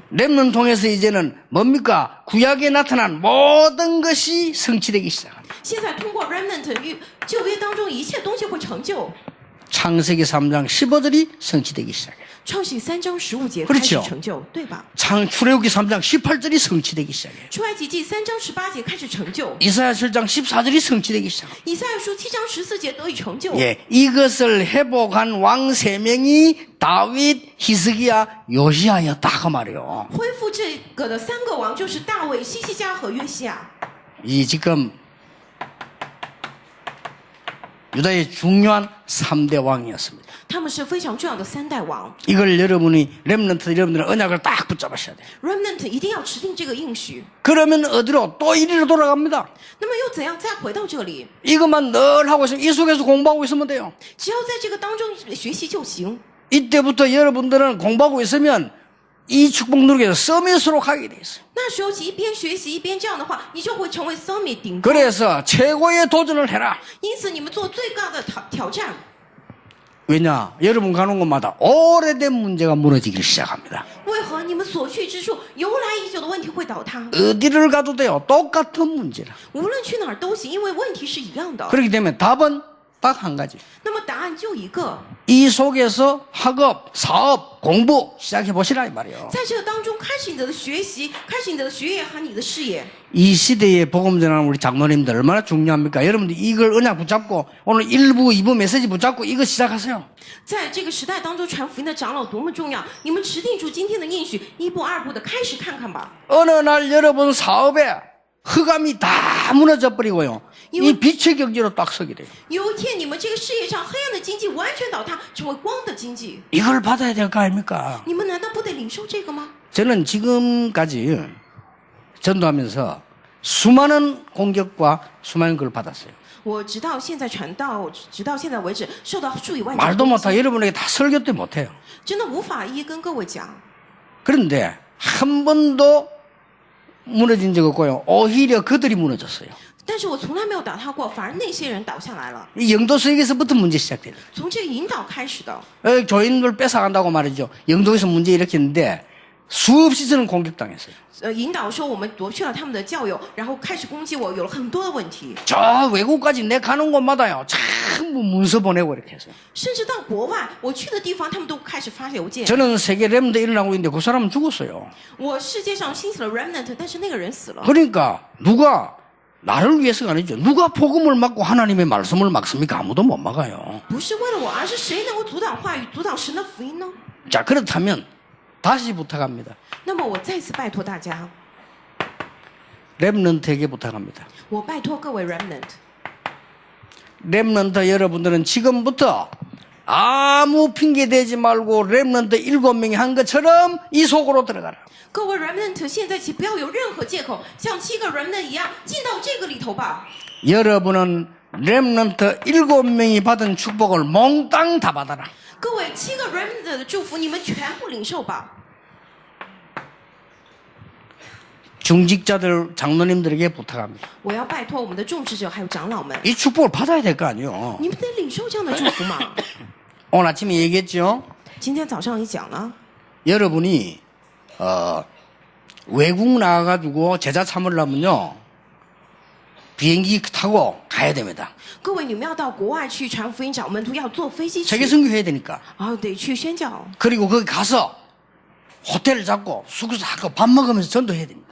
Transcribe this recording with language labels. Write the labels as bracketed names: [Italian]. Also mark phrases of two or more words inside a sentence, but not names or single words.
[Korean] 렘넌 통해서 이제는 뭡니까? 구약에 나타난 모든 것이 성취되기 시작합니다. [Chinese] 现在通过 remnant 旧约当中一切东西会成就。 [Korean] 창세기 3장 15절이 성취되기 시작해요. [Chinese] 创世3章15节开始 [Korean] 그렇죠 [Chinese] 成就，对吧？ [Korean] 출애굽기 3장 18절이 성취되기 시작해요. [Chinese] 出埃及记3章18节开始成就， [Korean] 이사야 7장 14절이 성취되기 시작합니다. [Chinese] 以赛亚书7章14节得以成就。 [Korean] 예, 이것을 회복한 왕 3명이 다윗, 히스기야, 요시야였다 그 말이에요. [Chinese] 恢复这个的3个王就是大卫、西西家和约西亚。 [Korean] 이 지금 유다의 중요한 3대 왕이었습니다. [Chinese] 他们是非常重要的3代王。 [Korean] 이걸 여러분이 렘넌트 여러분들은 언약을 딱 붙잡으셔야 돼요. [Chinese] remnant 一定要持定这个应许。 [Korean] 그러면 어디로 또 이리로 돌아갑니다. [Chinese] 那么又怎样再回到这里？ [Korean] 이것만 늘 하고 있으면 이 속에서 공부하고 있으면 돼요. [Chinese] 只要在这个当中学习就行。 [Korean] 이때부터 여러분들은 공부하고 있으면 이 축복 누리에서 서밋으로 가게 돼 있어요. [Chinese] 那时候起一边学习一边这样的话，你就会成为 summit 顶峰。 [Korean] 그래서 최고의 도전을 해라. [Chinese] 因此你们做最高的挑战。 [Korean] 왜냐? 여러분 가는 곳마다 오래된 문제가 무너지기 시작합니다. [Chinese] 为何你们所去之处由来已久的问题会倒塌？ [Korean] 어디를 가도 돼요. 똑같은 문제라. [Chinese] 无论去哪儿都行，因为问题是一样的。 [Korean] 그렇기 때문에 답은 딱 한 가지. [Chinese] 那么答案就一个， [Korean] 이 속에서 학업, 사업, 공부 시작해 보시라 이 말이에요. [Chinese] 在这个当中开始你的学习，开始你的学业和你的事业。 [Korean] 이 시대에 복음 전하는 우리 장로님들 얼마나 중요합니까? 여러분들 이걸 언약 붙잡고 오늘 1부, 2부 메시지 붙잡고 이거 시작하세요. [Chinese] 在这个时代当中传福音的长老多么重要，你们持定住今天的应许，一步二步的开始看看吧。 [Korean] 어느 날 여러분 사업에 흑암이 다 무너져 버리고요. 이 빛의 경제로 딱 서게 돼요. [Chinese] 有一天你们这个事业上黑暗的经济完全倒塌，成为光的经济， [Korean] 이걸 받아야 될 거 아닙니까? [Chinese] 你们难道不得领受这个吗？ [Korean] 저는 지금까지 전도하면서 수많은 공격과 수많은 걸 받았어요. [Chinese] 我直到现在传道，直到现在为止，受到数以万计的 [Korean] 말도 [Chinese] 攻 [Korean] 못하고 [Chinese] 击， [Korean] 여러분에게 다 설교도 못해요. [Chinese] 真的无法一一跟各位讲。 [Korean] 그런데 한 번도 무너진 적 없고요. 오히려 그들이 무너졌어요. [Chinese] 但是我从来没有倒塌过，反而那些人倒下来了。 [Korean] 이 영도수에게서부터 문제 시작돼요. [Chinese] 从这个引导开始的， [Korean] 교인들 뺏어간다고 말이죠. 영도에서 문제 일으켰는데 수없이 저는 공격당했어요. [Chinese] 引导说我们夺去了他们的教友，然后开始攻击我，有了很多的问题， [Korean] 저 외국까지 내 가는 곳마다요. 전부 문서 보내고 이렇게 했어요. [Chinese] 甚至到国外我去的地方，他们都开始发邮件。 [Korean] 저는 세계 렘도 일어나고 있는데 그 사람은 죽었어요. [Chinese] 我世界上兴起了 remnant， 但是那个人死了。 [Korean] 그러니까 누가 나를 위해서가 아니죠. 누가 복음을 막고 하나님의 말씀을 막습니까? 아무도 못 막아요. [Chinese] 不是为了我，而是谁能够阻挡话语、阻挡神的福音呢？ [Korean] 자, 그렇다면 다시 부탁합니다. [Chinese] 那么我再次拜托大家， [Korean] 렘넌트에게 부탁합니다. [Chinese] 我拜托各位 remnant， [Korean] 렘넌트 여러분들은 지금부터 아무 핑계 대지 말고 렘넌트 7명이 한 것처럼 이 속으로 들어가라. [Chinese] 各位 remnant， 现在请不要有任何借口，像7个 remnant 一样进到这个里头吧。 [Korean] 여러분은 렘넌트 7명이 받은 축복을 몽땅 다 받아라. [Chinese] 各位7个 remnant 的祝福，你们全部领受吧。 [Korean] 중직자들 장로님들에게 부탁합니다. [Chinese] 我要拜托我们的众职者还有长老们， [Korean] 이 축복을 받아야 될 거 아니에요. [Chinese] 你们得领受这样的祝福嘛。 [Korean] 오늘 아침에 얘기했죠. [Chinese] 今天早上也讲了， [Korean] 여러분이 외국 나가가지고 제자 참으려면요 비행기 타고 가야 됩니다. [Chinese] 各位你们要到国外去传福音找门徒，要坐飞机去， [Korean] 세계 선교해야 되니까. [Chinese] 然后得去宣教， [Korean] 그리고 거기 가서 호텔을 잡고 숙소 잡고 밥 먹으면서 전도해야 됩니다.